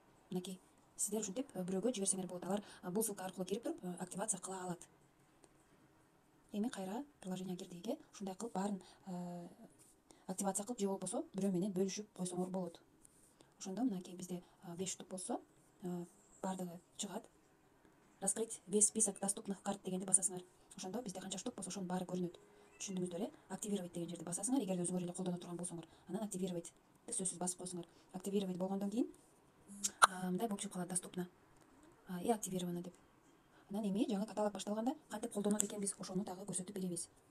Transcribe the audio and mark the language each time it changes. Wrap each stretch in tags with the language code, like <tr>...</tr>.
<ky>Мынакей сиздер ушинтип бирөөгө жиберсеңер болот. Алар бул ссылка аркылуу кирип туруп активация кыла алат. Эми кайра приложение кирдиге ушундай кылып баарын активация кылып, же болбосо бирөө менен бөлүшүп койсоңор болот. Ошондо мынакей бизде 5 штук болсо баардыгы чыгат.</ky> <ru>Раскрыть весь список доступных карт</ru> <ky>дегенди басасыңар. Ошондо бизде канча штук болсо ошонун баары көрүнөт. Түшүндүңүздөр э? Активировать деген жерди басасыңар, эгерде өзүңөр эле колдоно турган болсоңор. Анан активировать сөзсүз басып койсоңор. Активировать болгондон кийин мындай болуп чыгып калат: доступно и активировано деп. Анан эми жаңы каталог башталганда кантип колдонот экенбиз, ошону дагы көрсөтүп беребиз.</ky>